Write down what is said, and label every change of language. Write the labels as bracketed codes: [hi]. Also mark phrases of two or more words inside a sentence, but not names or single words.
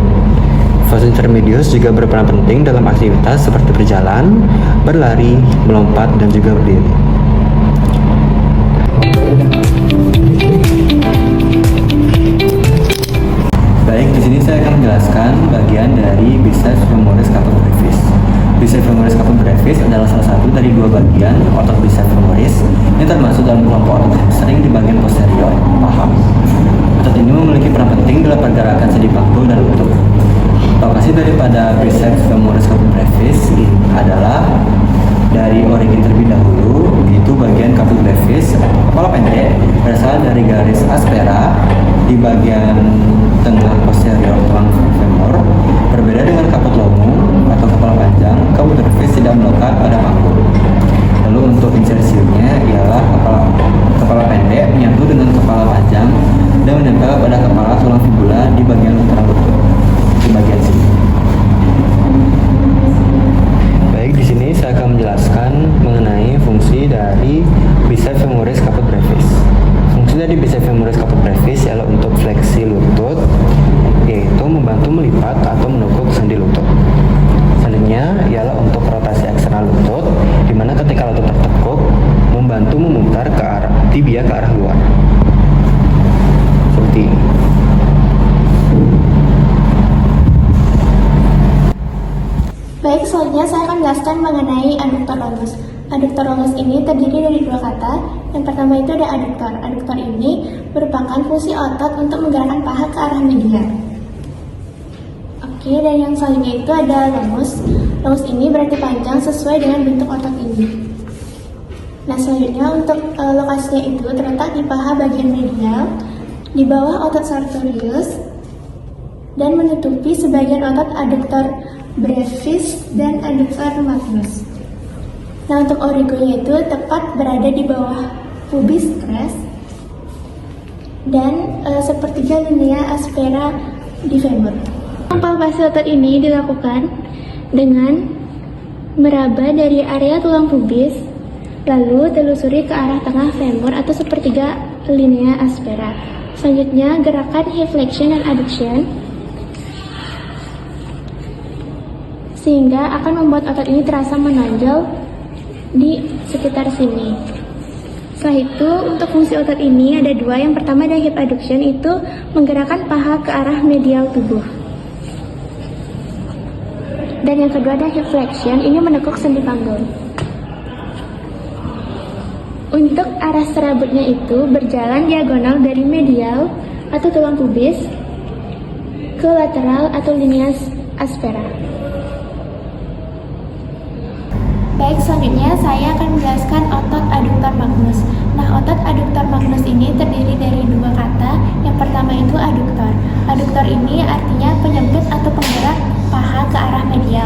[la] Vastus intermedius [id] juga berperan penting dalam aktivitas seperti berjalan, berlari, melompat, dan juga berdiri. Baik, di sini saya akan menjelaskan bagian dari [la] biceps femoris caput brevis. Biceps femoris caput brevis [id] adalah salah satu dari 2 bagian otot [la] biceps femoris [id] yang termasuk dalam kelompok otot hamstring di bagian posterior paha. Otot ini memiliki peran penting dalam pergerakan sendi panggul dan lutut. Lokasi daripada [la] biceps femoris caput brevis [id] adalah dari origin terlebih dahulu, yaitu bagian [la] caput brevis [id] kepala pendek berasal dari garis aspera di bagian tengah posterior tulang femur. Berbeda dengan [la] caput lomum [id] atau kepala panjang, [la] caput brevis [id] tidak melekat pada panggul. Lalu untuk insersinya ialah kepala pendek menyatu dengan kepala panjang dan menempel pada kepala tulang fibula di bagian lateral lutut. Di bagian sini. Baik, di sini saya akan menjelaskan mengenai fungsi dari [la] biceps femoris caput brevis. [id] Fungsi dari [la] biceps femoris caput brevis [id] ialah untuk fleksi lutut, yaitu membantu melipat atau menekuk sendi lutut. Selanjutnya ialah untuk rotasi eksternal lutut, di mana ketika lutut tertekuk membantu memutar ke arah tibia ke arah luar. Seperti ini. Baik, selanjutnya saya akan menjelaskan mengenai adduktor longus. Adduktor longus ini terdiri dari 2 kata. Yang pertama itu ada adduktor. Adduktor ini merupakan fungsi otot untuk menggerakkan paha ke arah medial. Oke, dan yang selanjutnya itu ada longus. Longus ini berarti panjang sesuai dengan bentuk otot ini. Nah, selanjutnya untuk lokasinya itu terletak di paha bagian medial, di bawah otot sartorius, dan menutupi sebagian otot adduktor brevis dan adduktor magnus. Nah, untuk origonya itu tepat berada di bawah [en] pubis crest [id] dan sepertiga [la] linea aspera [id] di femur. Palpasi otot ini dilakukan dengan meraba dari area tulang pubis, lalu telusuri ke arah tengah femur atau sepertiga [la] linea aspera. [id] Selanjutnya, gerakan [en] hip flexion [id] dan adduction, sehingga akan membuat otot ini terasa menonjol di sekitar sini. Setelah itu, untuk fungsi otot ini ada dua. Yang pertama adalah [en] hip adduction, [id] itu menggerakkan paha ke arah medial tubuh. Dan yang kedua adalah [en] hip flexion, [id] ini menekuk sendi panggul. Untuk arah serabutnya itu berjalan diagonal dari medial atau tulang pubis ke lateral atau [la] linea aspera. [id] Baik, selanjutnya saya akan menjelaskan otot adduktor magnus. Nah, otot adduktor magnus ini terdiri dari dua kata. Yang pertama itu adduktor. Adduktor ini artinya penyebut atau penggerak paha ke arah medial.